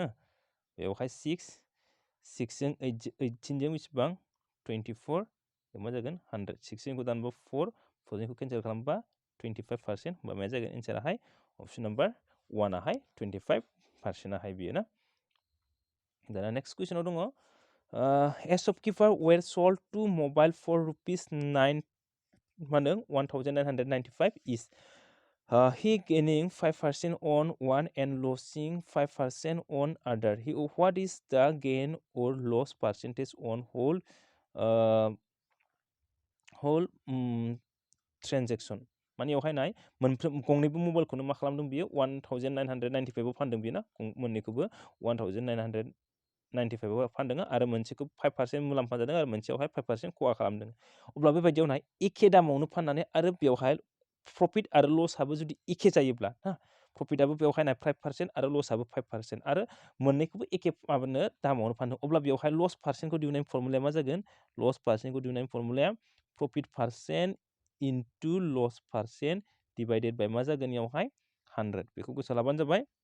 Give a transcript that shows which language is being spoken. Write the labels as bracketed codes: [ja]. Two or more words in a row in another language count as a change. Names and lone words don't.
[brx] बेवहाय 6 जों 18 जों बेसेबां 24 मा जागोन 100 6 जों दानबा 4 जोंखौ केन्सेल खालामबा 25% होमबा मा जागोन एन्साराहाय [en] option number [brx] 1 आहाय 25% आहाय बियो ना दाना नेक्स्ट कुइसनाव दङ [en] a shopkeeper were sold to mobile for rupees 9 [brx] मा होनदों 1995 [en] is he gaining 5% on one and losing 5% on other. What is the gain or loss percentage on whole transaction? [brx] माने बेवहाय नाय मोनफ्रोम गंनैबो मबाइलखौनो मा खालामदों बियो 1995 आव फानदों बियो ना मोननैखौबो 1995 आव फानदों आरो मोनसेखौ 5% मुलाम्फा जादों आरो मोनसेयावहाय 5% खहा खालामदों अब्ला बेबायदियाव नाय एखे दामावनो फाननानै आरो बेवहाय प्रफिट आरो लसआबो जुदि एखे जायोब्ला ना प्रफिटआबो बेवहाय नाय 5% आरो लसआबो 5% आरो मोननैखौबो एखे माबानो दामावनो फानदों अब्ला बेवहाय लस पार्सेन्टखौ दिहुननायनि फर्मुलाया मा जागोन लस पार्सेन्टखौ दिहुननायनि फर्मुलाया [en] profit percent into loss percent divided by [brx] मा जागोन बेयावहाय 100 बेखौ गोसोआव लाबानो जाबाय